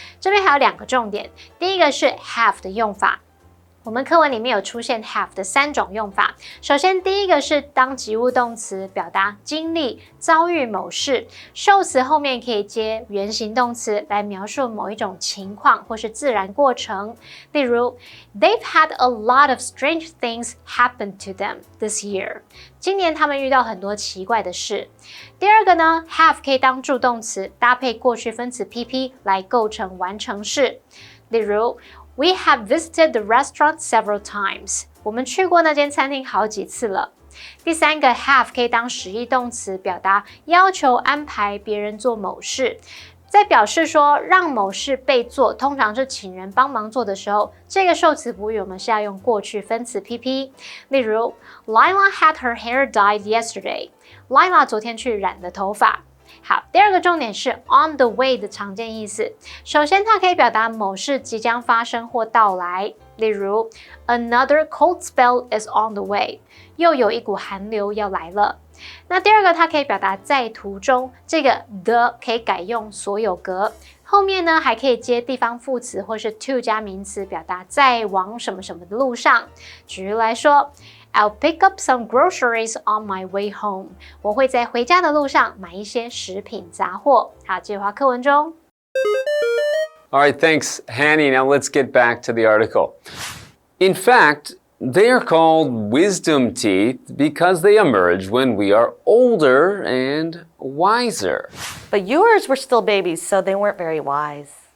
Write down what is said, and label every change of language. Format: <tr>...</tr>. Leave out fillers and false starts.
<zh>这边还有2个重点，第一个是 have 的用法。我们课文里面有出现 have 的3种用法。首先，第一个是当及物动词，表达经历、遭遇某事。受词后面可以接原形动词来描述某一种情况或是自然过程。例如</zh> <en>，They've had a lot of strange things happen to them this year。</en> <zh>今年他们遇到很多奇怪的事。第二个呢 ，have 可以当助动词，搭配过去分词 PP 来构成完成式。例如，</zh> <en>We have visited the restaurant several times.</en> <zh>我们去过那间餐厅好几次了。第三个 have 可以当实义动词，表达要求安排别人做某事。在表示说让某事被做，通常是请人帮忙做的时候，这个受词补语我们是要用过去分词 PP。例如</zh> <en>，Lila had her hair dyed yesterday.</en> <zh>Lila 昨天去染了头发。好，第二个重点是 on the way 的常见意思。首先，它可以表达某事即将发生或到来，例如</zh> <en>Another cold spell is on the way，</en> <zh>又有一股寒流要来了。那第二个，它可以表达在途中，这个 the 可以改用所有格，后面呢还可以接地方副词或是 to 加名词，表达在往什么什么的路上。举例来说，</zh> <en>I'll pick up some groceries on my way home.</en> <zh>我会在回家的路上买一些食品杂货。好，继续回课文中。</zh> <en>All right, thanks, Hanny. Now let's get back to the article. In fact, they are called wisdom teeth because they emerge when we are older and wiser. But yours were still babies, so they weren't very wise.</en>